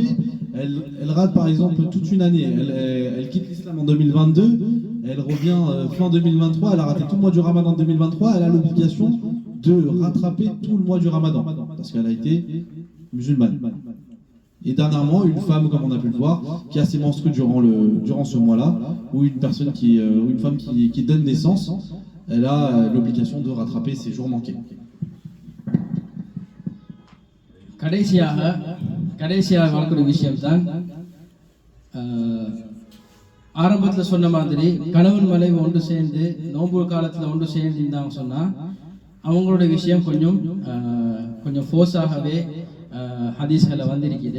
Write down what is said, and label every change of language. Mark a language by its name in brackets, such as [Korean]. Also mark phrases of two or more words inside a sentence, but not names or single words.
[French] Elle rate par exemple toute une année. Elle quitte l'islam en 2022, elle revient fin 2023, elle a raté tout le mois du ramadan de 2023, elle a l'obligation de rattraper tout le mois du ramadan, parce qu'elle a été musulmane. Et dernièrement, une femme, comme on a pu le voir, qui a ses menstrues durant ce mois-là, ou une personne ou une femme qui donne naissance, elle a l'obligation de rattraper ses jours manqués. [Tamil] கடைசியாக வரக்கூடிய விஷயம்தான் ஆரம்பத்தில் சொன்ன மாதிரி கணவன் மனைவி ஒன்று சேர்ந்து நோன்பு காலத்தில் ஒன்று சேர்ந்து இருந்தாங்க சொன்னால் அவங்களுடைய விஷயம் கொஞ்சம் ஃபோர்ஸாகவே ஹதீஸ்களை வந்திருக்குது.